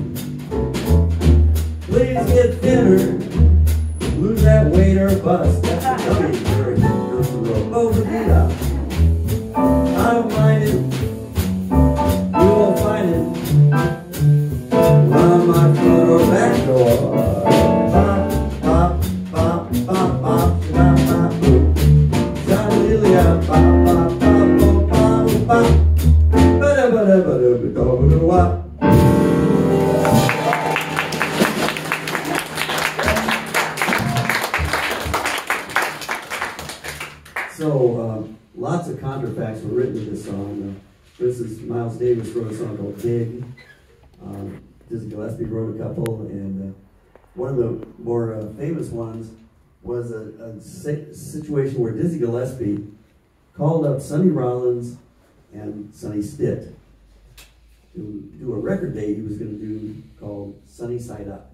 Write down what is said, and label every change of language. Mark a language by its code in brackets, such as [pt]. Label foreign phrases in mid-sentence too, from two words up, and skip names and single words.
[en] Please get thinner, lose that weight or bust. That's a dummy lyric. Oh, but get up. I don't mind it. You won't find it on my front or back door. Bop, bop, bop, bop, bop, bop, bop, boop. Shalilia, bop, bop, bop, bop, bop, bop. Ba-da, ba-da, ba-da, ba-da, ba-da, wop. So, lots of contrafacts were written in this song. For instance, Miles Davis wrote a song called Dig. Dizzy Gillespie wrote a couple, and one of the more famous ones was a situation where Dizzy Gillespie called up Sonny Rollins and Sonny Stitt to do a record date he was going to do called Sunny Side Up.